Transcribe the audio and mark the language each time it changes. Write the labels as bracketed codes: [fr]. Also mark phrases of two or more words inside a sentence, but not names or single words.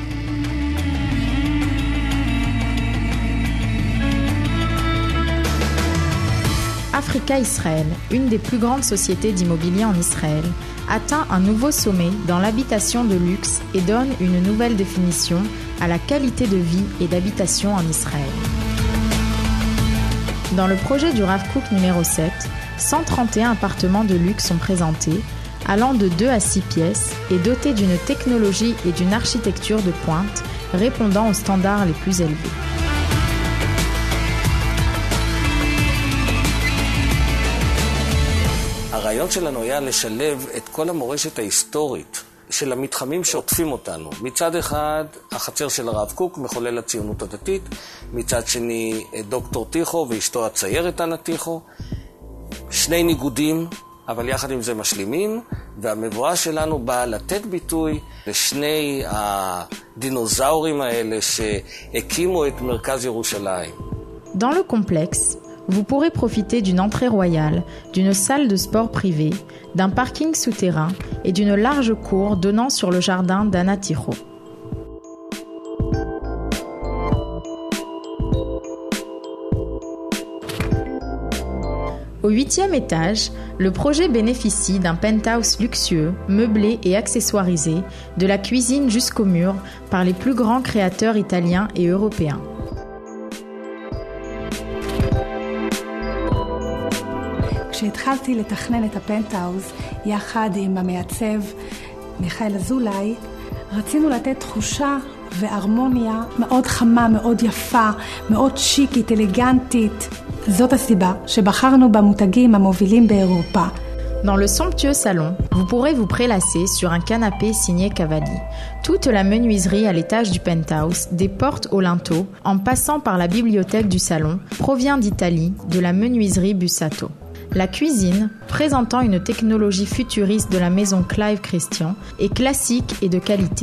[fr] Africa Israël, une des plus grandes sociétés d'immobilier en Israël, atteint un nouveau sommet dans l'habitation de luxe et donne une nouvelle définition à la qualité de vie et d'habitation en Israël. Dans le projet du Rav Kook numéro 7, 131 appartements de luxe sont présentés, allant de 2 à 6 pièces et dotés d'une technologie et d'une architecture de pointe répondant aux standards les plus élevés. [he] הרעיון שלנו היה לשלב את כל המורשת ההיסטורית של המתחמים שעוטפים אותנו. מצד אחד, החצר של הרב קוק, מחולל הציונות הדתית, מצד שני, דוקטור טיחו ואשתו הציירת אנה טיחו. שני ניגודים, אבל יחד עם זה משלימים, והמבואה שלנו באה לתת ביטוי לשני הדינוזאורים האלה שהקימו את מרכז ירושלים. [fr] Dans le complexe, vous pourrez profiter d'une entrée royale, d'une salle de sport privée, d'un parking souterrain et d'une large cour donnant sur le jardin d'Ana Ticho. Au 8e étage, le projet bénéficie d'un penthouse luxueux, meublé et accessoirisé, de la cuisine jusqu'aux murs, par les plus grands créateurs italiens et européens. [he] כשהתחלתי לתכנן את הפנטהאוז יחד עם המעצב מיכאל אזולאי, רצינו לתת תחושה והרמוניה מאוד חמה, מאוד יפה, מאוד שיקית, אלגנטית. זאת הסיבה שבחרנו במותגים המובילים באירופה. [fr] Dans le somptueux salon, vous pourrez vous prélasser sur un canapé signé Cavalli. Toute la menuiserie à l'étage du penthouse, des portes au linteau, en passant par la bibliothèque du salon, provient d'Italie, de la menuiserie Bussato. La cuisine, présentant une technologie futuriste de la maison Clive Christian, est classique et de qualité.